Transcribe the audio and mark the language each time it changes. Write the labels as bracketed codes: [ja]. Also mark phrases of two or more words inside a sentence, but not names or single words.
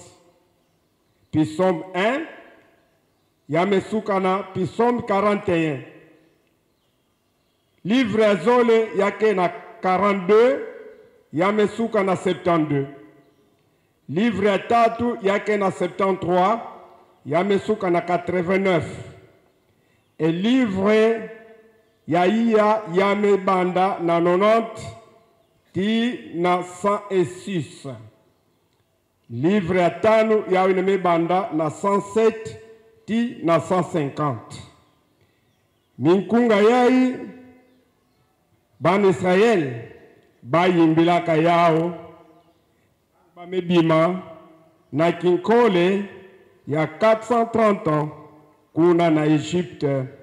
[ktu] Psaume 1 yamesuka na Psaume 41. Livre azole yake na 42 yamesuka na 72. Livre ya tatu yake na 73 yamesuka na 89. [fr] Et livre [ktu] ya iya yamebanda na 90 ti na 106. Livre ya tano yawe yamebanda na 107 ti na 150. Minkunga yai ban Israel bayimbilaka yao bamebima na kinkole ya 430 ans kuna na Egypte.